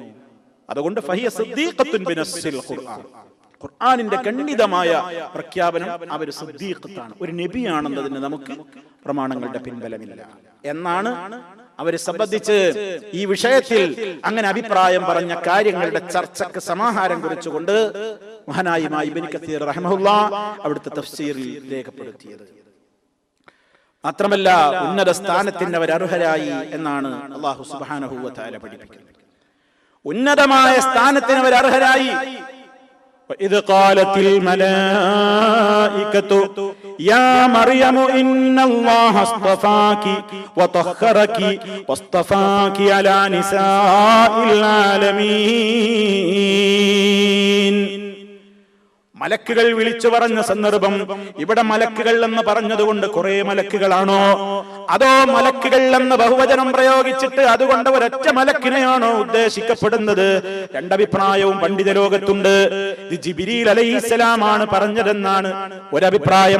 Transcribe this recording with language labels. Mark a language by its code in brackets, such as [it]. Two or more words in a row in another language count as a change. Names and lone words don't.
[ml] അതുകൊണ്ട് [ar] فهي صديقة بنص القرآن, [ml] ഖുർആനിന്റെ ഖണ്ഡിതമായ പ്രഖ്യാപനം അവർ സിദ്ദീഖത്താണ്, ഒരു നബിയാണെന്നതിന് നമുക്ക് പ്രമാണങ്ങളുടെ പിൻബലമില്ല എന്നാണ് അവരെ സംബന്ധിച്ച് ഈ വിഷയത്തിൽ അങ്ങനെ അഭിപ്രായം പറഞ്ഞ കാര്യങ്ങളുടെ ചർച്ചക്ക് സമാഹാരം കുറിച്ചുകൊണ്ട് മഹാനായ ഇമാം ഇബ്നു കസീർ റഹിമഹുല്ലാഹ് അവിടുത്തെ തഫ്സീറിൽ രേഖപ്പെടുത്തിയത്. മാത്രമല്ല ഉന്നത സ്ഥാനത്തിന് അവർ അർഹരായി എന്നാണ് അല്ലാഹു [ar] سبحانه وتعالى [ml] പഠിപ്പിക്കുന്നത്. ഉന്നതമായ സ്ഥാനത്തിന് അവർ അർഹരായി. [ar] وإذ قالت الملائكة يا مريم إن الله اصطفاك وطهرك واصطفاك على نساء العالمين. [ml] മലക്കുകൾ വിളിച്ചു പറഞ്ഞ സന്ദർഭം, ഇവിടെ മലക്കുകൾ എന്ന് പറഞ്ഞതുകൊണ്ട് കുറെ മലക്കുകളാണോ, അതോ മലക്കുകൾ എന്ന് ബഹുവചനം പ്രയോഗിച്ചിട്ട് അതുകൊണ്ട് ഒരൊറ്റ മലക്കിനെയാണോ ഉദ്ദേശിക്കപ്പെടുന്നത്? രണ്ടഭിപ്രായവും പണ്ഡിത ലോകത്തുണ്ട്. ഇത് ജിബ്രീൽ അലൈഹിസ്സലാമാണ് പറഞ്ഞതെന്നാണ് ഒരഭിപ്രായം.